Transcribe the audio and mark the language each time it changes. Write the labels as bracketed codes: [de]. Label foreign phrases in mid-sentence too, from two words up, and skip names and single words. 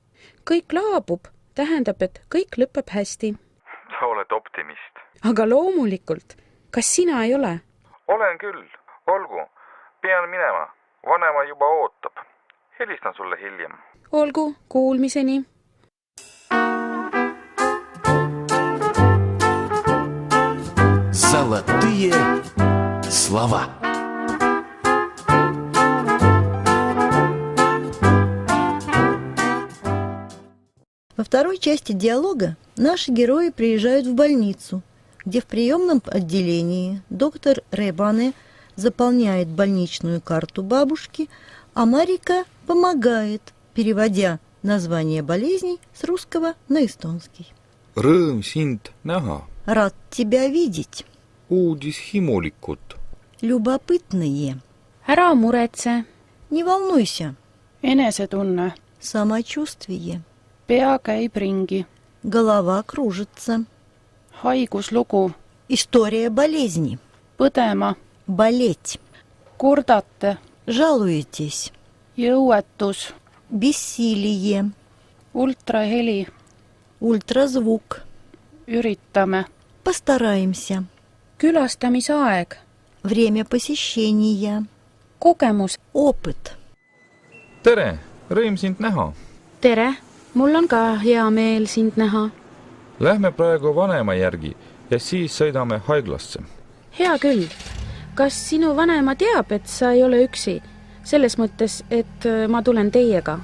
[et] Kõik laabub tähendab, et kõik lõpeb hästi. Sa oled optimist. Aga loomulikult. Kas sina ei ole? Olen küll. Olgu. Pean minema. Vanema juba ootab. Helistan sulle hiljem. Olgu, kuulmiseni. [ru] Золотые слова. Во второй части диалога наши герои приезжают в больницу, где в приемном отделении доктор Ребане заполняет больничную карту бабушки, а Марика помогает, переводя название болезней с русского на эстонский. [et] Rõõm sind näha. [ru] Рад тебя видеть. [et] Uudishimulikut. [ru] Любопытные. [et] ära muretse, [ru] Не волнуйся. [et] enesetunne, [ru] Самочувствие. [et] pea käib ringi, [ru] Голова кружится. [et] haiguslugu, [ru] История болезни. [et] põdema, [ru] Болеть. [et] kurdate, [ru] Жалуетесь. [et] jõuetus, [ru] Бессилие. [et] ultraheli, [ru] Ультразвук. [et] üritame, [ru] Постараемся. [et] külastamisaeg, [ru] Время посещения. [et] kogemus. [ru] Опыт. [et] tere, rõõm sind näha. tere, mul on ka hea meel sind näha. Lähme praegu vanema järgi ja siis sõidame haiglasse. hea küll. kas sinu vanema teab, et sa ei ole üksi? selles mõttes, et ma tulen teiega.